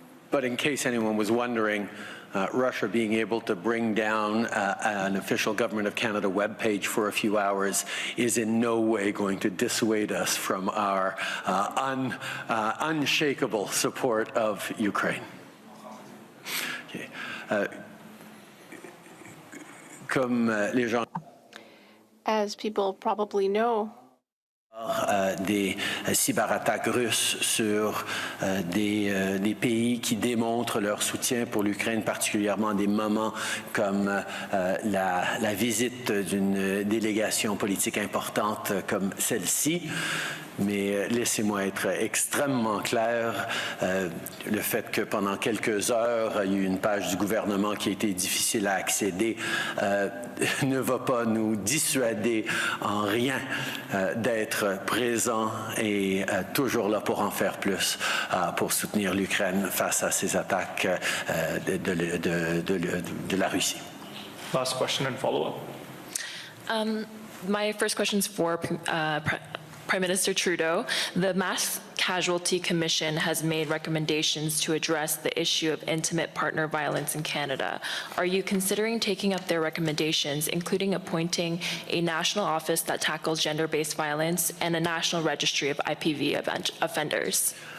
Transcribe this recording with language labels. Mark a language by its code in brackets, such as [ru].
[en] But in case anyone was wondering, Russia being able to bring down an official Government of Canada webpage for a few hours is in no way going to dissuade us from our unshakable support of Ukraine. Okay. As people probably know, [fr] Des cyberattaques russes sur des pays qui démontrent leur soutien pour l'Ukraine, particulièrement à des moments comme la visite d'une délégation politique importante comme celle-ci. Mais laissez-moi être extrêmement clair, le fait que pendant quelques heures, il y a eu une page du gouvernement qui a été difficile à accéder ne va pas nous dissuader en rien d'être présents et toujours là pour en faire plus, pour soutenir l'Ukraine face à ces attaques de la Russie. [en] Last question and follow-up. My first question is for Prime Minister Trudeau. The Mass Casualty Commission has made recommendations to address the issue of intimate partner violence in Canada. Are you considering taking up their recommendations, including appointing a national office that tackles gender-based violence and a national registry of IPV offenders?